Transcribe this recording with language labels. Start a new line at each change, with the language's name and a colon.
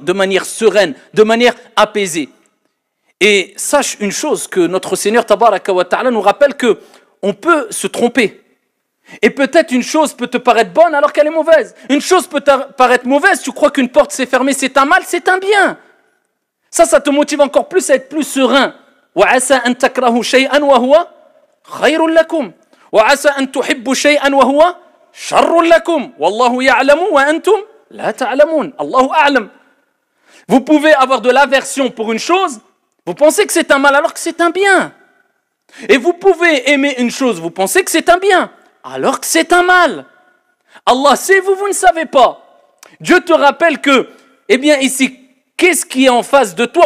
French: De manière sereine, de manière apaisée. Et sache une chose, que notre Seigneur Tabaraka wa Ta'ala nous rappelle que on peut se tromper. Et peut-être une chose peut te paraître bonne alors qu'elle est mauvaise. Une chose peut te paraître mauvaise, tu crois qu'une porte s'est fermée, c'est un mal, c'est un bien. Ça te motive encore plus à être plus serein.
Arabic: وَعَسَىٰ أَن تَكْرَهُ شَيْئًا وَهُوَ خَيْرٌ لَكُمْ وَعَسَىٰ أَن تُحِبُّ شَيْئًا وَهُوَ شَرٌ لَكُمْ وَاللَّهُ يَعْلَمُ وَأَنْتُمْ لَا تَعْلَمُونَ Allahu a'lam.
French: Vous pouvez avoir de l'aversion pour une chose, vous pensez que c'est un mal alors que c'est un bien. Et vous pouvez aimer une chose, vous pensez que c'est un bien, alors que c'est un mal. Allah sait, vous ne savez pas. Dieu te rappelle que, eh bien ici, qu'est-ce qui est en face de toi?